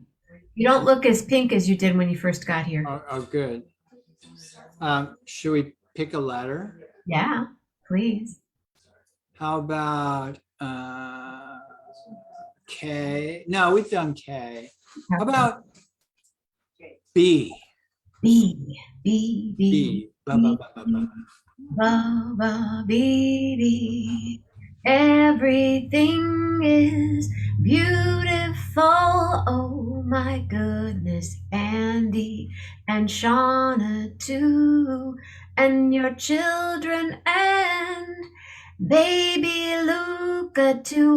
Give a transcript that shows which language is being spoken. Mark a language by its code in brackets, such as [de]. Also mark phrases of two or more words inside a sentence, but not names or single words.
[en] You don't look as pink as you did when you first got here. Oh, good. Should we pick a letter? Yeah, please. How about K? No, we've done K. How about B? B, B, B, B. Ba, ba, ba, ba, ba. ba, ba, B, B. Everything is beautiful. Oh my goodness, Andy and Shauna too, and your children and baby Luca too.